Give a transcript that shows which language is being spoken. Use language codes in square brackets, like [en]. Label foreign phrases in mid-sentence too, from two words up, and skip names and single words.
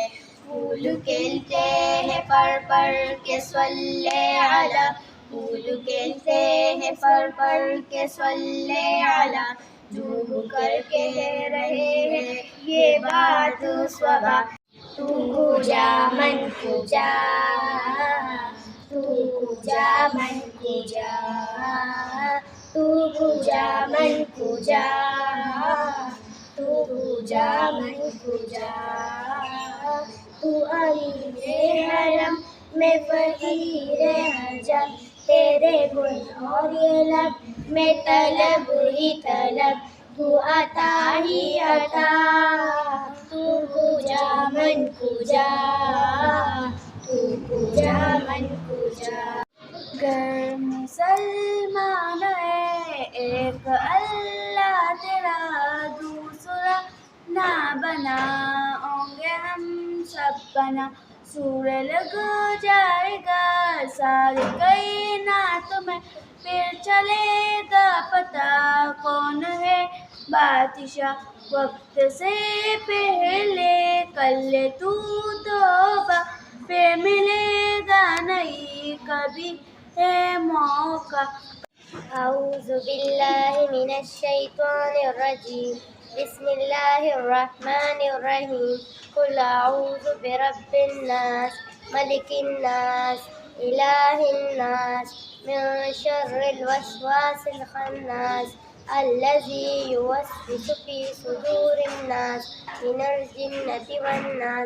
[ur] پھول کھلتے ہیں پر کے [ar] صلی علی، [ur] پھول کھلتے ہیں پر کے [ar] صلی علی، [ur] جھوم کر کہہ رہے ہیں یہ بات صبا، [fa] تو کجا من کجا، تو کجا من کجا، تو کجا من کجا، تو کجا من کجا، [ur] تو امیر حرم میں فقیر حجم، تیرے گن اور یہ لب میں طلب ہی طلب، تو عطا ہی عطا، [fa] تو کجا من کجا، تو کجا من کجا۔ [ur] گر مسلمان ہے ایک اللہ تیرا دوسرا نہ بناؤں گے ہم سب بنا، سور لگ جائے گا ساری کائنات میں، پھر چلے گا پتہ کون ہے بادشاہ، وقت سے پہلے کر لے تو توبہ، پھر ملے گا نہیں کبھی ہے موقع۔ [ar] اعوذ باللہ من الشیطان الرجیم، بسم اللہ الرحمن الرحیم، قل اعوذ برب الناس، ملک الناس، الہ الناس، من شر الوسواس الخناس، الذی یوسوس فی صدور الناس من الجنۃ والناس۔